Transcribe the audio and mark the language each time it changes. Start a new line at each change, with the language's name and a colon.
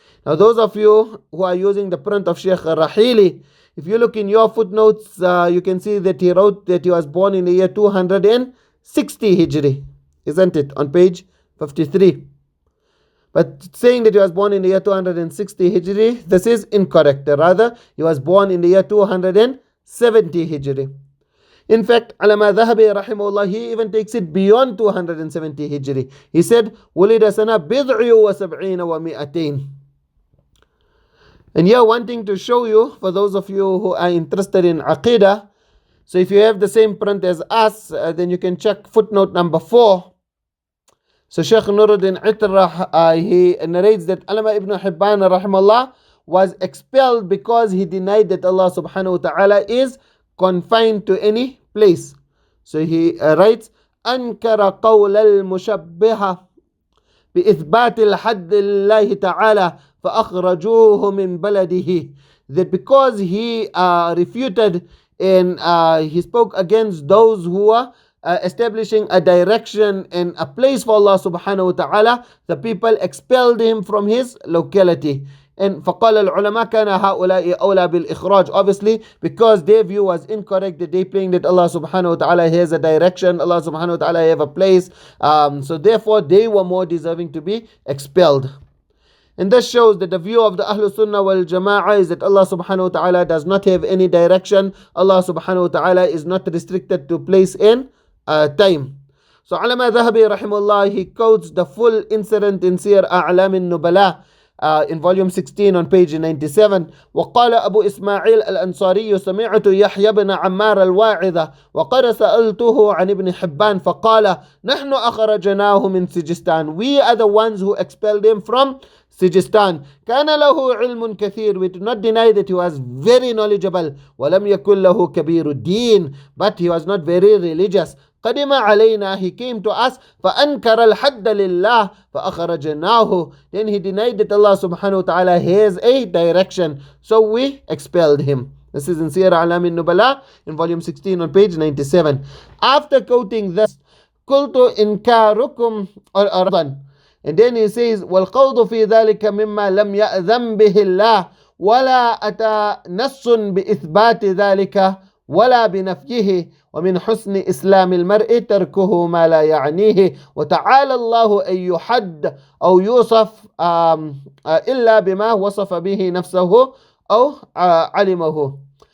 English: Now those of you who are using the print of Sheikh Rahili, if you look in your footnotes, you can see that he wrote that he was born in the year 260 Hijri, isn't it, on page 53. But saying that he was born in the year 260 Hijri, this is incorrect. Rather, he was born in the year 270 Hijri. In fact, Alama Dhahabi rahimahullah, he even takes it beyond 270 Hijri. He said,
Arabic: وَلِدَ سَنَةَ بِضْعِ وَسَبْعِينَ وَمِئَتَيْنِ.
English: And here wanting to show you, for those of you who are interested in Aqidah, so if you have the same print as us, then you can check footnote number 4. So Shaykh Nuruddin Itrah, he narrates that Alama ibn Hibbān rahimahullah was expelled because he denied that Allah subhanahu wa ta'ala is confined to any place. So he writes,
Arabic: أنكر قول المشبهة بإثبات الحد لله تعالى فأخرجوه من بلده.
English: That because he refuted and he spoke against those who are establishing a direction and a place for Allah subhanahu wa ta'ala, the people expelled him from his locality.
Arabic: And فقال العلماء كان هؤلاء أولى بالإخراج.
English: Obviously, because their view was incorrect, that they playing that Allah subhanahu wa ta'ala has a direction, Allah subhanahu wa ta'ala have a place. So therefore, they were more deserving to be expelled. And this shows that the view of the Ahlul Sunnah wal Jama'ah is that Allah subhanahu wa ta'ala does not have any direction. Allah subhanahu wa ta'ala is not restricted to place and time. So Alama Dhahabi rahimahullah, he quotes the full incident in Siyar A'lam al-Nubala in volume 16 on page 97.
Arabic: وقال أبو إسماعيل الأنصاري سمعت يحيى بن عمار الواعظة وقد سألته عن ابن حبان فقال نحن أخرجناه من سجستان.
English: We are the ones who expelled him from Sijistan.
Arabic: كان له علم كثير.
English: We do not deny that he was very knowledgeable.
Arabic: ولم يكن له كبير الدين.
English: But he was not very religious.
Arabic: قدم علينا,
English: he came to us,
Arabic: فأنكر الحد لله فأخرجناه.
English: Then he denied that Allah subhanahu wa ta'ala has a direction, so we expelled him. This is in Siyar A'lam al-Nubala in volume 16 on page 97. After quoting this,
Arabic: قلت إنكاركم أرضا,
English: and then he says
Arabic: والقول في ذلك مما لم يأذن به الله ولا أتى نص بإثبات ذلك ولا بنفيه ومن حسن إسلام المرء تركه ما لا يعنيه وتعالى الله أن يحد أو يوصف إلا بما وصف به نفسه أو علمه.